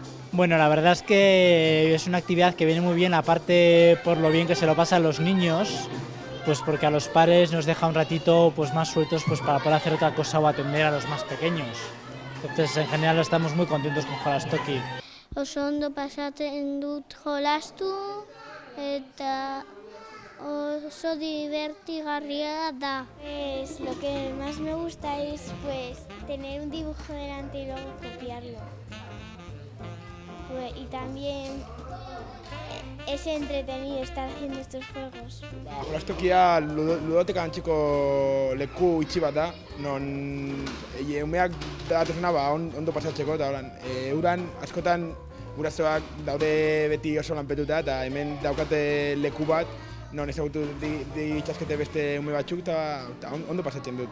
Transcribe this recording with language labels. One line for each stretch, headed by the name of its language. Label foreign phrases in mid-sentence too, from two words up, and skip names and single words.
Spanish: Bueno, la verdad es que es una actividad que viene muy bien, aparte por lo bien que se lo pasan los niños, pues porque a los padres nos deja un ratito pues más sueltos pues para poder hacer otra cosa o atender a los más pequeños. Entonces, en general estamos muy contentos con Jolastoki.
Basque: Oso ondo pasatzen dut jolastu eta oso divertigarria da.
Spanish: Pues lo que más me gusta es pues tener un dibujo delante y luego copiarlo. Y también es entretenido estar haciendo estos juegos.
Basque: Jolastokia ludoteka antzeko leku itxi bat da, non umeak datuzena ondo pasatzeko, eta uran askotan gurasoak daude beti oso lanpetuta, eta hemen daukate leku bat, non ezagutu ditzaskete beste ume batzuk, eta ondo pasatzen dute.